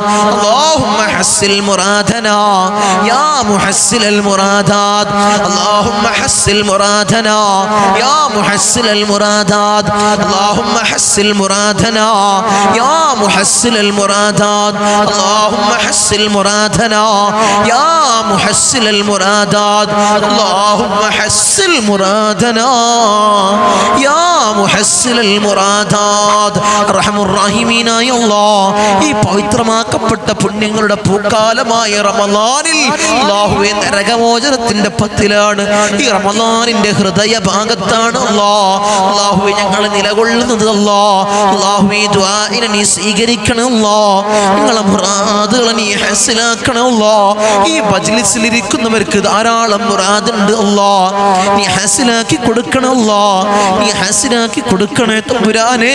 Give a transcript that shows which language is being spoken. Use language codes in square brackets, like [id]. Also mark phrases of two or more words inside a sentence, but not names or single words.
[ar] اللهم حسن مرادنا يا محسن المرادات اللهم حسن مرادنا يا محسن المرادات اللهم حسن مرادنا يا محسن المرادات اللهم حسن مرادنا يا محسن المرادات اللهم حسن مرادنا يا محسن المرادات أرحم الراحمين يا الله [ml] ഈ പവിത്രമാക്കപ്പെട്ട പുണ്യങ്ങളുടെ പൂക്കാലമായ റമളാനിൽ അല്ലാഹുവേ നരകമോചനത്തിന്റെ പത്തിലാണ്, ഈ റമളാനിന്റെ ഹൃദയ ഭാഗത്താണ് അല്ലാഹുവേ ഞങ്ങൾ നിലകൊള്ളുന്നത്. അല്ലാഹുവേ ദുആഇനെ നീ സ്വീകരിക്കണം ഞങ്ങളെ മുറാദുകളെ നീ ഹാസിലാക്കണം ഈ മജ്ലിസിൽ ഇരിക്കുന്നവർക്ക് ധാരാളം മുറാദുണ്ട് നീ ഹാസിലാക്കി കൊടുക്കണം നീ ഹാസിലാക്കി കൊടുക്കണം കൊടുക്കണേ തമ്പുരാനെ.